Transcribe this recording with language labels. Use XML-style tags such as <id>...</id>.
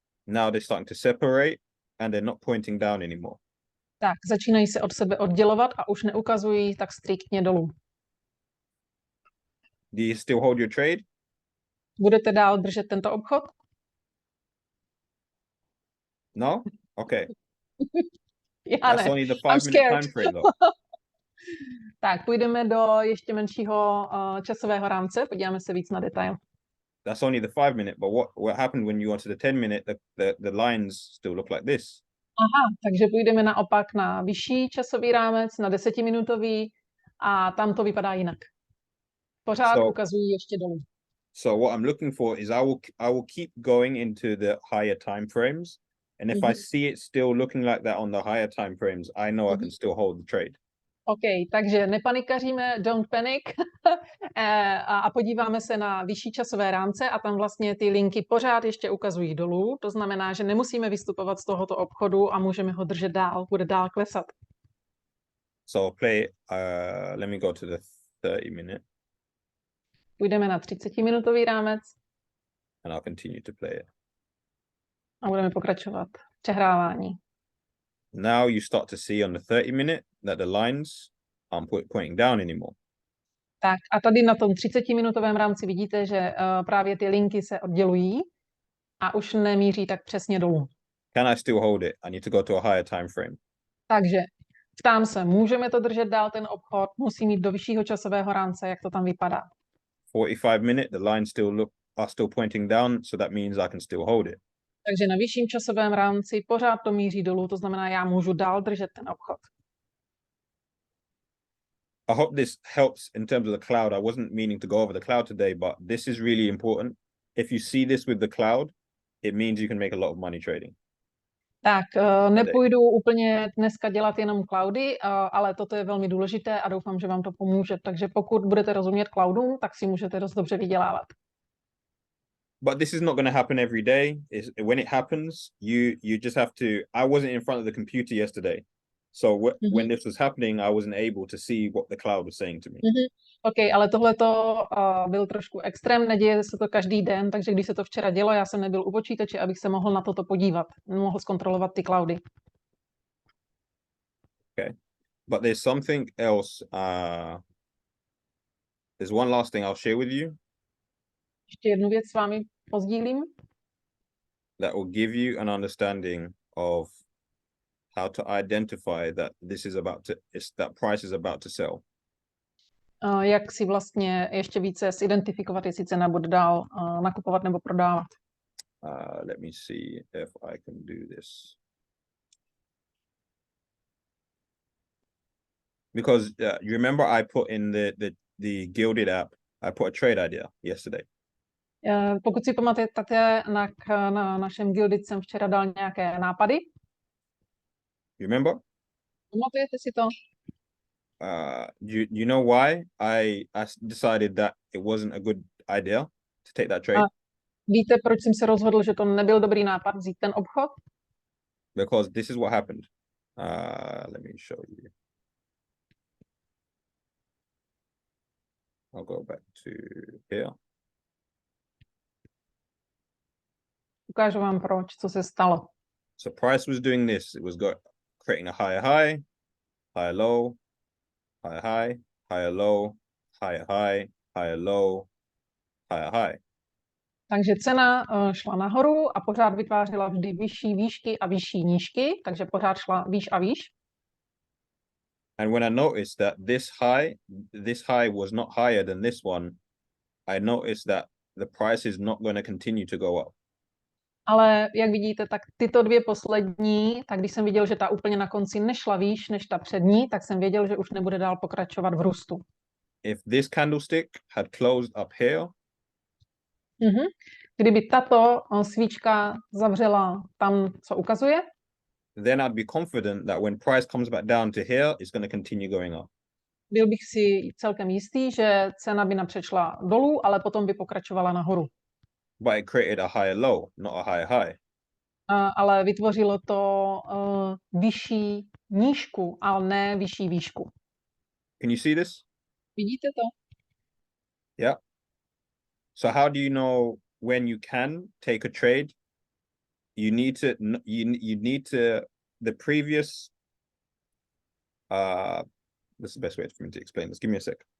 <en>Now they're starting to separate and they're not pointing down anymore.</en> <cs>Tak, začínají se od sebe oddělovat a už neukazují tak striktně dolů.</cs> <en>Do you still hold your trade?</en> <cs>Budete dál držet tento obchod?</cs> <en>No? Okay.</en> <cs>Já</cs> <en>That's</en> <cs>ne.</cs> <en>only the I'm 5-minute scared. time frame though.</en> <cs>Tak, půjdeme do ještě menšího časového rámce, podíváme se víc na detail.</cs> <en>That's only the 5-minute, but what happened when you got to the 10-minute, the lines still look like this.</en> <cs>Aha, takže půjdeme naopak na vyšší časový rámec, na 10minutový a tam to vypadá jinak. Pořád ukazují ještě dolů.</cs> <en>So what I'm looking for is I will keep going into the higher time frames, and if I see it still looking like that on the higher time frames, I know I can still hold the trade.</en> <cs>OK, takže nepanikaříme,</cs> <en>don't panic</en> <cs>a podíváme se na vyšší časové rámce a tam vlastně ty linky pořád ještě ukazují dolů. To znamená, že nemusíme vystupovat z tohoto obchodu a můžeme ho držet dál, bude dál klesat.</cs> <en>So let me go to the 30-minute</en> <cs>Půjdeme na 30-minutový rámec</cs> <en>and I'll continue to play it.</en> <cs>a budeme pokračovat v přehrávání.</cs> <en>Now you start to see on the 30-minute that the lines aren't pointing down anymore.</en> <cs>Tak a tady na tom 30-minutovém rámci vidíte, že právě ty linky se oddělují a už nemíří tak přesně dolů.</cs> <en>Can I still hold it? I need to go to a higher time frame.</en> <cs>Takže ptám se, můžeme to držet dál ten obchod, musí mít do vyššího časového rámce, jak to tam vypadá.</cs> <en>45-minute, the lines are still pointing down, so that means I can still hold it.</en> <cs>Takže na vyšším časovém rámci pořád to míří dolů, to znamená, já můžu dál držet ten obchod.</cs> <en>I hope this helps in terms of the cloud. I wasn't meaning to go over the cloud today, but this is really important. If you see this with the cloud, it means you can make a lot of money trading.</en> <cs>Tak, nepůjdu úplně dneska dělat jenom cloudy, ale toto je velmi důležité a doufám, že vám to pomůže. Takže pokud budete rozumět cloudům, tak si můžete dost dobře vydělávat.</cs> <en>But this is not going to happen every day. When it happens, you just have to. I wasn't in front of the computer yesterday, so when this was happening, I wasn't able to see what the cloud was saying to me.</en> <cs>OK, ale tohleto byl trošku extrém, neděje se to každý den, takže když se to včera dělo, já jsem nebyl u počítače, abych se mohl na toto podívat, mohl zkontrolovat ty cloudy.</cs> <en>Okay, but there's something else. There's one last thing I'll share with you</en> <cs>Ještě jednu věc s vámi pozdílím,</cs> <en>that will give you an understanding of how to identify that that price is about to sell.</en> <cs>Jak si vlastně ještě více zidentifikovat, jestli cena bude dál nakupovat nebo prodávat.</cs> <en>Let me see if I can do this. Because you remember I put in the Gilded app, I put a trade idea yesterday.</en> <cs>Pokud si pamatujete, na našem Gilded jsem včera dal nějaké nápady.</cs> <en>You remember?</en> <cs>Pamatujete si to?</cs> <en>You know why I decided that it wasn't a good idea to take that trade?</en> <cs>Víte, proč jsem se rozhodl, že to nebyl dobrý nápad vzít ten obchod?</cs> <en>Because this is what happened. Let me show you. I'll go back to here.</en> <cs>Ukážu vám proč, co se stalo.</cs> <en>So price was doing this. It was creating a higher high, higher low, higher high, higher low, higher high, higher low, higher high.</en> <cs>Takže cena šla nahoru a pořád vytvářela vždy vyšší výšky a vyšší nížky, takže pořád šla výš a výš.</cs> <en>And when I noticed that this high was not higher than this one, I noticed that the price is not going to continue to go up.</en> <cs>Ale jak vidíte, tak tyto dvě poslední, tak když jsem viděl, že ta úplně na konci nešla výš než ta přední, tak jsem věděl, že už nebude dál pokračovat v růstu.</cs> <en>If this candlestick had closed up here,</en> <cs>kdyby tato svíčka zavřela tam, co ukazuje,</cs> <en>then I'd be confident that when price comes back down to here, it's going to continue going up.</en> <cs>Byl bych si celkem jistý, že cena by napřešla dolů, ale potom by pokračovala nahoru.</cs> <en>But it created a higher low, not a higher high.</en> <cs>Ale vytvořilo to vyšší nížku, ale ne vyšší výšku.</cs> <en>Can you see this?</en> <cs>Vidíte to?</cs> <en>Yeah. So how do you know when you can take a trade? You need to the previous this is the best way for me to explain this. Give me a sec.</en>